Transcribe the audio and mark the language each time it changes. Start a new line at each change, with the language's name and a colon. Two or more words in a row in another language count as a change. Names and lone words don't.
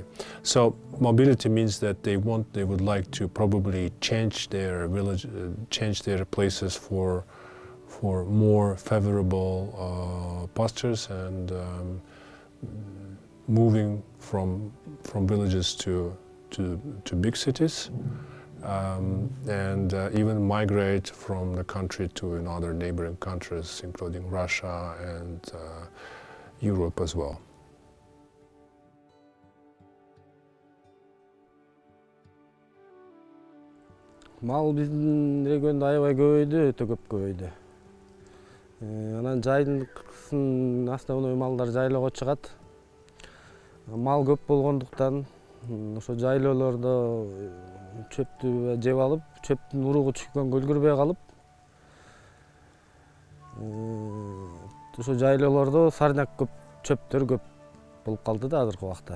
English: So mobility means that they would like to probably change their village, change their places for more favorable pastures, and moving from villages to big cities, and even migrate from the country to other neighboring countries, including Russia and Europe as well.
Kyrgyz: Мал биздин региондо аябай көбөйдү, өтө көп көбөйдү. Анан жайылсын основной малдар жайлоого чыгат. Мал көп болгондуктан ошо жайлоолордо чөптү жеп алып, чөптүн уругу түшкөнгө үлгүрбөй калып, ошо жайлоолордо сарняк көп, чөптөр көп болуп калды да азыркы убакта.